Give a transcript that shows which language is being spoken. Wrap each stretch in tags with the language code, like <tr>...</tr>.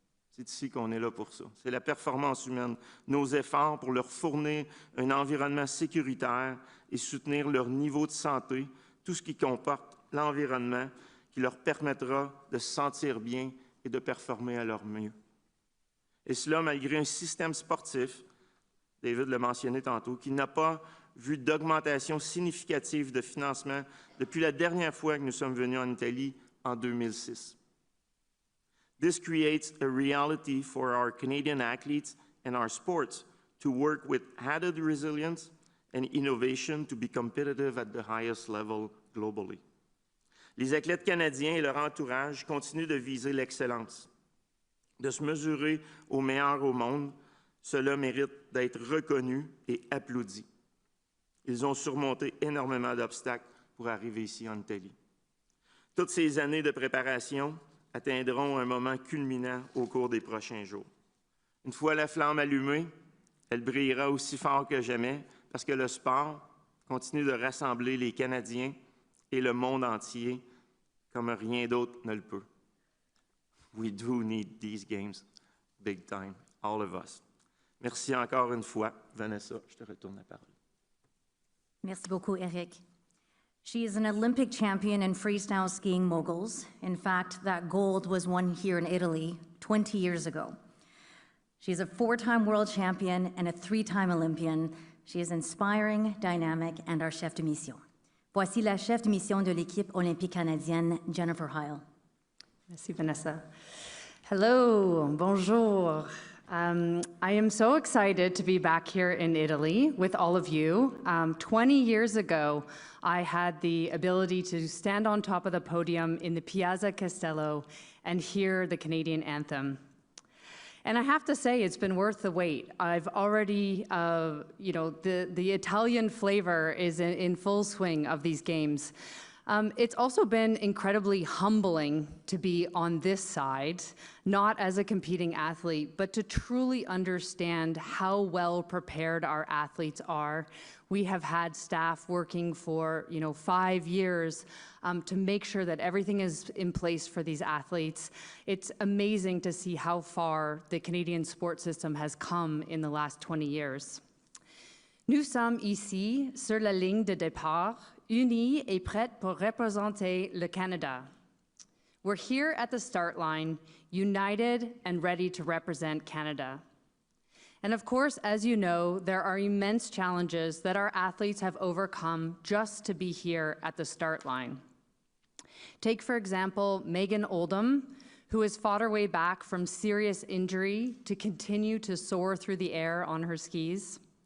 <fr>C'est ici qu'on est là pour ça. C'est la performance humaine, nos efforts pour leur fournir un environnement sécuritaire et soutenir leur niveau de santé, tout ce qui comporte l'environnement qui leur permettra de se sentir bien et de performer à leur mieux. Et cela malgré un système sportif, David l'a mentionné tantôt, qui n'a pas vu d'augmentation significative de financement depuis la dernière fois que nous sommes venus en Italie en 2006.</fr> <en>This creates a reality for our Canadian athletes and our sports to work with added resilience and innovation to be competitive at the highest level globally.</en> <fr>Les athlètes canadiens et leur entourage continuent de viser l'excellence, de se mesurer aux meilleurs au monde. Cela mérite d'être reconnu et applaudi. Ils ont surmonté énormément d'obstacles pour arriver ici en Italie. Toutes ces années de préparation atteindront un moment culminant au cours des prochains jours. Une fois la flamme allumée, elle brillera aussi fort que jamais parce que le sport continue de rassembler les Canadiens et le monde entier comme rien d'autre ne le peut.</fr> <en>We do need these games big time, all of us.</en> <fr>Merci encore une fois. Vanessa, je te retourne la parole. Merci beaucoup, Eric.</fr> <en>She is an Olympic champion in freestyle skiing moguls. In fact, that gold was won here in Italy 20 years ago. She's a 4-time world champion and a 3-time Olympian. She is inspiring, dynamic, and our chef de mission.</en> <fr>Voici la chef de mission de l'équipe olympique canadienne, Jennifer Heil. Merci, Vanessa. Hello, bonjour.</fr> <en>I am so excited to be back here in Italy with all of you. 20 years ago, I had the ability to stand on top of the podium in the Piazza Castello and hear the Canadian anthem. And I have to say, it's been worth the wait. I've already, the Italian flavor is in full swing of these games. It's also been incredibly humbling to be on this side, not as a competing athlete, but to truly understand how well prepared our athletes are. We have had staff working for 5 years to make sure that everything is in place for these athletes. It's amazing to see how far the Canadian sports system has come in the last 20 years.</en> <fr>Nous sommes ici sur la ligne de départ, unis et prêts pour représenter le Canada.</fr> <en>We're here at the start line, united and ready to represent Canada. And of course, as you know, there are immense challenges that our athletes have overcome just to be here at the start line. Take, for example, Megan Oldham, who has fought her way back from serious injury to continue to soar through the air on her skis.</en>